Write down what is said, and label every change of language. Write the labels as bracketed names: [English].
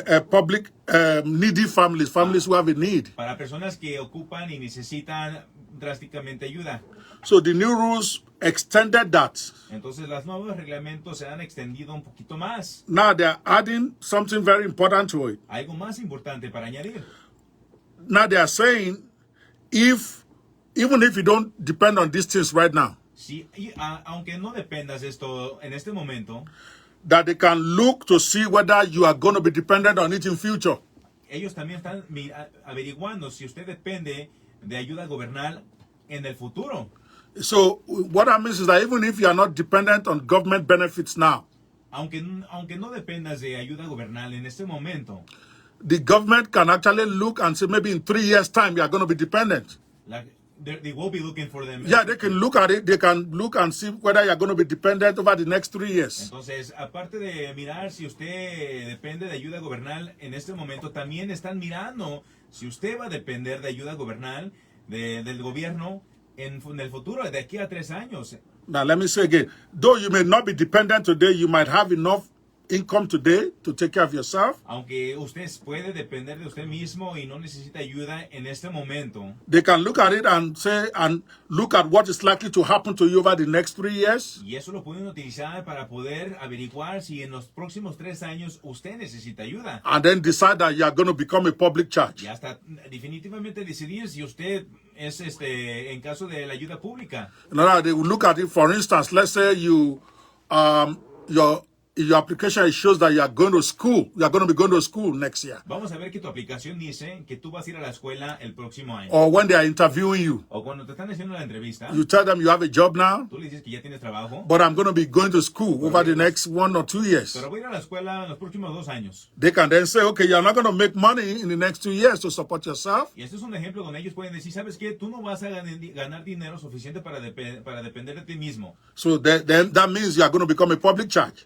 [English] public needy families who have a need. [Spanish] Para personas que ocupan y necesitan drásticamente ayuda. [English] So the new rules extended that. [Spanish] Entonces los nuevos reglamentos se han extendido un poquito más. [English] Now they are adding something very important to it. [Spanish] Algo más importante para añadir. [English] Now they are saying, even if you don't depend on these things right now, [Spanish] sí, aunque no dependas de esto en este momento, [English] that they can look to see whether you are going to be dependent on it in future. [Spanish] Ellos también están averiguando si usted depende de ayuda gubernamental en el futuro. [English] So what that means is that even if you are not dependent on government benefits now, [Spanish] aunque no dependas de ayuda gubernamental en este momento, [English] the government can actually look and say maybe in 3 years' time you are going to be dependent. They will be looking for them. Yeah, they can look at it. They can look and see whether you are going to be dependent over the next 3 years. [Spanish] Entonces, aparte de mirar si usted depende de ayuda gubernamental en este momento, también están mirando si usted va a depender de ayuda gubernamental del gobierno en el futuro, de aquí a 3 años. [English] Now, let me say again, though you may not be dependent today, you might have enough income today to take care of yourself. [Spanish] Aunque usted puede depender de usted mismo y no necesita ayuda en este momento, [English] They can look at it and say, and look at what is likely to happen to you over the next 3 years. [Spanish] y eso lo pueden utilizar para poder averiguar si en los próximos 3 años usted necesita ayuda. [English] And then decide that you are going to become a public charge. [Spanish] Y hasta definitivamente decidir si usted es en caso de la ayuda pública. [English] In other words, they will look at it. For instance, let's say your application shows that you are going to school. You are going to be going to school next year. [Spanish] Vamos a ver que tu aplicación dice que tú vas a ir a la escuela el próximo año. [English] Or when they are interviewing you, [Spanish] O cuando te están haciendo la entrevista, [English] you tell them you have a job now, [Spanish] tú le dices que ya tienes trabajo, [English] but I'm going to be going to school over the next 1 or 2 years. [Spanish] pero voy a ir a la escuela en los próximos 2 años. [English] They can then say, okay, you're not going to make money in the next 2 years to support yourself. [Spanish] Y este es un ejemplo donde ellos pueden decir, ¿sabes qué? Tú no vas a ganar dinero suficiente para depender de ti mismo. [English] So then that means you are going to become a public charge.